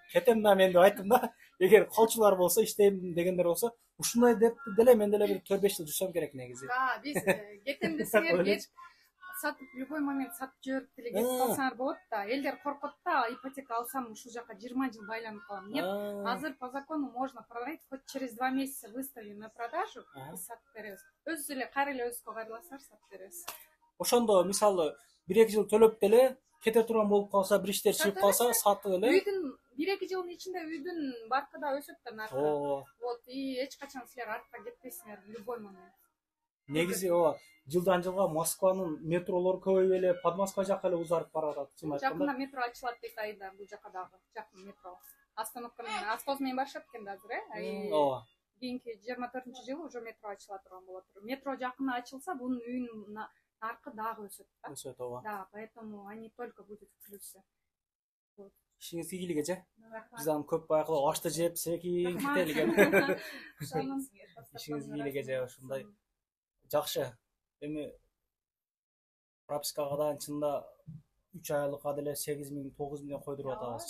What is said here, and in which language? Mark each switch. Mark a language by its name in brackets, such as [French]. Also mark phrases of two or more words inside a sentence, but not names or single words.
[Kyrgyz] Кетем да мен деп айттым да. Эгер колчулар болсо, иштейм дегендер болсо, ушундай деп деле мен деле бир 4-5 жыл жүрсөм керек негизи. Да, биз кетем десеңер кет. Сатып [Russian] любой момент [Kyrgyz] сатып жиберип деле кетип калсаңар болот да. Элдер коркот да, ипотека алсам ушул жака 20 жыл байланып калам. [Russian] Нет, азыр по закону можно продать, хоть через 2 месяца выставим на продажу и [Kyrgyz] сатып беребиз. Өзү эле кайра эле өзүбүзгө кайрыласыңар сатып беребиз. Ошондо мисалы 1-2 жыл төлөп деле кете турган болуп калса, бир иштер чыгып калса, сатып эле. Үйдүн 1-2 жылдын ичинде үйдүн баркы да өсөт да наркы. Вот, и эч качан силер артка кетпейсиңер [Russian] любой момент. [Kyrgyz] Негизи ооба, жылдан жылга Москванын метролору көбөйүп эле, Подмосква жака эле узарып баратат. Жакында метро ачылат дейт айда, бул жака дагы жакын метро. Остановка менен, автобус менен барышат экен да азыр, Ооба. Кийинки 24-жылы уже метро ачыла турган болот. Метро жакында ачылса, бунун үйүнүн наркы дагы өсөт да. Өсөт, ооба. [Russian] Да, поэтому они только будет в плюсе. [Kyrgyz] Ишиңиз ийгилик эже. Биз аны көп байкалап ашты жеп, секин кетелик. Ишиңиз ийгилик эже, ушундай. Жакшы. Эми пропискагадан чында 3 айлыкка деле 8 миң, 9 миңден койдуруп атабыз.